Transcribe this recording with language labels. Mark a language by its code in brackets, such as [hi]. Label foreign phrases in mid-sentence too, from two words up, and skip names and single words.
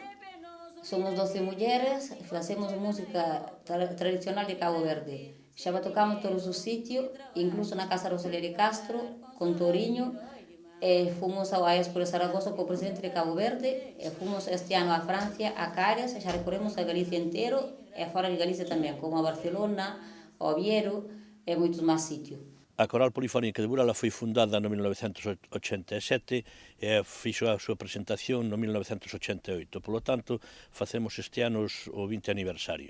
[pt] Somos 12 mulheres e fazemos música tradicional de Cabo Verde. Já tocamos todos os sítios, incluso na Casa Rosalía Castro, com Torinho. Fomos ao Expo de Zaragoza com o presidente de Cabo Verde. Fomos este ano à França, a Cárias, já recorremos a Galicia inteiro e fora de Galicia também, como a Barcelona, Oviedo e muitos máis sítios. [gl] A Coral Polifónica de Burela foi fundada no 1987 e fixo a súa presentación no 1988. Polo tanto, facemos este ano o 20 aniversario.